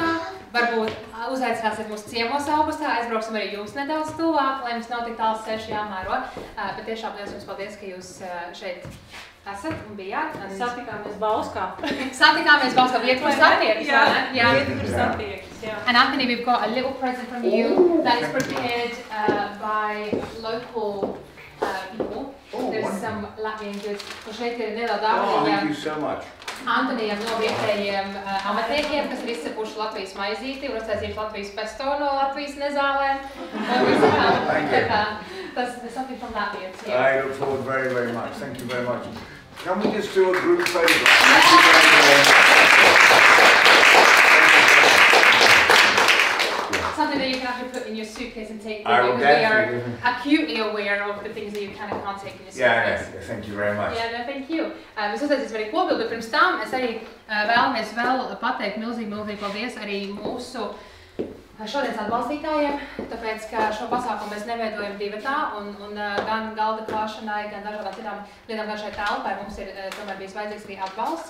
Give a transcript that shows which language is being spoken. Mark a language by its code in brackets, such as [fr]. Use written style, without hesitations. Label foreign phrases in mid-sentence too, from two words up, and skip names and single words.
[lv] Varbūt uzaicināsiet mūsu ciemos augustā, aizbrauksim arī jums nedaudz tuvāk, lai mums nav tik tāls ceļš jāmēro. Bet tiešām liels jums paldies, ka jūs šeit esat un bijāt. Satikāmies Bauskā. Satikāmies Bauskā, vieta, kur satiekas. Jā, vieta, kur satiekas, jā. [en] And Anthony, we've got a little present from you that is prepared by local people. There's some Latvian goods. [lv] Šeit ir neliela dāvana. [en] Thank you so much. [lv] Antonijam no vietējiem amatniekiem, kas ir izcepuši Latvijas maizīti un uztaisījuši Latvijas pesto no Latvijas nezālēm. [en] There's something from that viet. I look forward very, very much. Thank you very much. Can we just do a group photo? Thank you very much. Something that you can actually put in your suitcase and take with I you, will because we are definitely. acutely aware of the things that you can and can't take in your suitcase. Yeah, thank you very much. Yeah, no, thank you. [lv] Mēs uztaisīsim arī kopildu, bet pirms tam es arī vēlamies vēl pateikt milzīgi paldies arī mūsu šodienas atbalstītājiem, tāpēc, ka šo pasākumu mēs neveidojam divatā un gan galda klāšanai, gan dažādām citām lietām, gan šai telpai mums ir tomēr bijis vajadzīgs arī atbalsts.